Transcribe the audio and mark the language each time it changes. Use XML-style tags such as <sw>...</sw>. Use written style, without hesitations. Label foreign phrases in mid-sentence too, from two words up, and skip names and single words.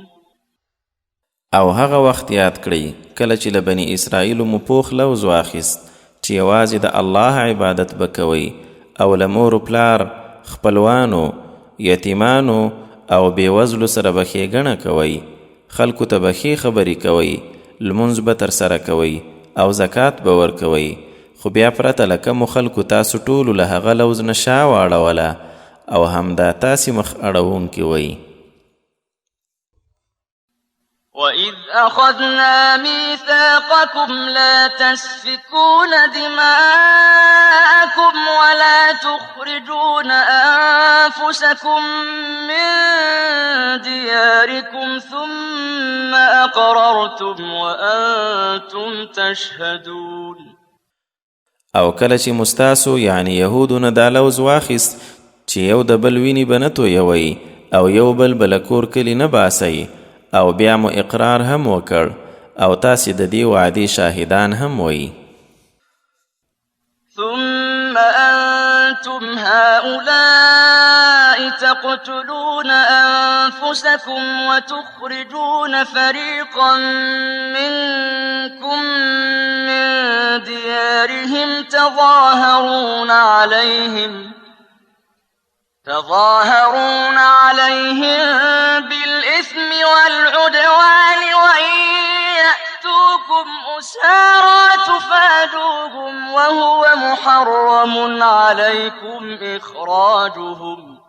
<ps>او هغه وخت یاد کړئ کله چې له بني اسرائیلو مو پوخ لوز واخیست چې یوازې د الله عبادت به کوئ او له مور و پلار خپلوانو یتیمانو او بېوزلو سره به ښېګڼه کوئ خلکو ته به ښې خبرې کوئ لمونځ به ترسره کوئ او زکات به ورکوئ خو بیا پرته له کومو خلکو تاسو ټولو له هغه لوز نه شا واړوله او همدا تاسې مخ اړوونکي وئ.</ps> <ar>وَإِذْ أَخَذْنَا مِيثَاقَكُمْ لَا تَسْفِكُونَ دِمَاءَكُمْ وَلَا تُخْرِجُونَ أَنفُسَكُم مِّن دِيَارِكُمْ ثُمَّ أَقْرَرْتُمْ وَأَنتُمْ تَشْهَدُونَ.</ar> <ps>او کله چې مستاسو یعنی یهودو نه دا لوز واخیست چې یو د بل وینې به نه تویوئ او یو بل به له کور کلي نه باسئ او بیا مو اقرار هم وکړ او تاسې د دې وعدې شاهدان هم وئ.</ps> <ar>ثم أنتم أنتم هؤلاء تقتلون أنفسكم وتخرجون فريقا منكم من ديارهم تظاهرون عليهم بالإثم والعدوان وإن يأتوكم أسارى تفادوهم وهو محرم عليكم إخراجهم</ar>